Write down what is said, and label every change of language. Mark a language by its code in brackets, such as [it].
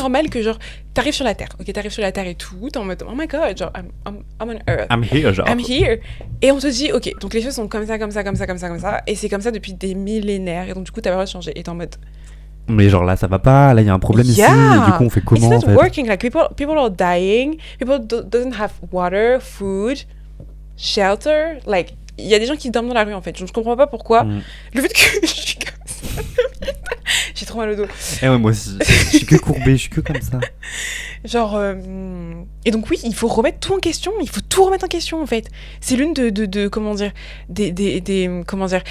[fr] normal que, genre, t'arrives sur la Terre. Ok, t'arrives sur la Terre et tout. T'es en mode, [en] oh my god, genre, I'm on Earth. I'm here, genre. I'm here. [fr] Et on te dit, ok, donc les choses sont comme ça, comme ça, comme ça, comme ça, comme ça. Et c'est comme ça depuis des millénaires. Et donc, du coup, t'as pas le droit de changer. Et t'es en mode, Mais genre là, ça va pas. Là, il y a un problème ici. [en] Yeah. [fr] Et du coup, on fait [en] it's [fr] comment en [en] not [fr] fait? [en] working. Like, people are dying. People doesn't have water, food, shelter. [fr] Like, il y a des gens qui dorment dans la rue, en fait. Je ne comprends pas pourquoi. Mm. Le fait que je suis comme ça. J'ai trop mal au dos. Eh ouais, moi aussi. Je suis que courbé, je suis que comme ça. Genre, et donc oui, il faut remettre tout en question. Il faut tout remettre en question, en fait. C'est l'une de comment dire, comment dire.